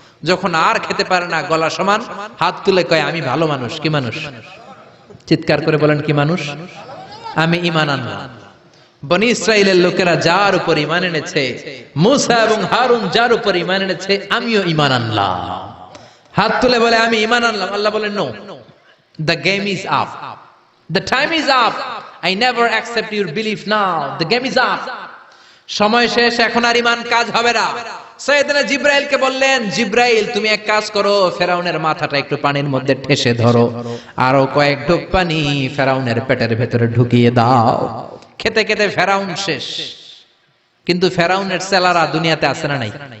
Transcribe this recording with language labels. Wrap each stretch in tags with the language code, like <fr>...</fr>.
<bn>যখন আর খেতে পারে না, গলা সমান, হাত তুলে কয়, আমি ভালো মানুষ। কি মানুষ? চিৎকার করে বলেন, কি মানুষ? আমি ঈমান আনলাম। বনি ইসরাইলের লোকেরা যার উপর ঈমান এনেছে, মুসা এবং হারুন যার উপর ঈমান এনেছে, আমিও ঈমান আনলাম। হাত তুলে বলে, আমি ঈমান আনলাম। আল্লাহ বলেন,</bn> <en>No, the game is up, the time is up, I never accept your belief now, the game is up.</en> <bn>সময় শেষ, এখন আর ঈমান কাজ হবে না। সাইয়েদনা জিবরাইলকে বললেন, জিবরাইল তুমি এক কাজ করো, ফেরাউনের মাথাটা একটু পানির মধ্যে ঠেসে ধরো, আরো কয়েক ঢোক পানি ফেরাউনের পেটের ভেতরে ঢুকিয়ে দাও। খেতে খেতে ফেরাউন শেষ। কিন্তু ফেরাউনের চেলারা দুনিয়াতে আছে না নাই?</bn>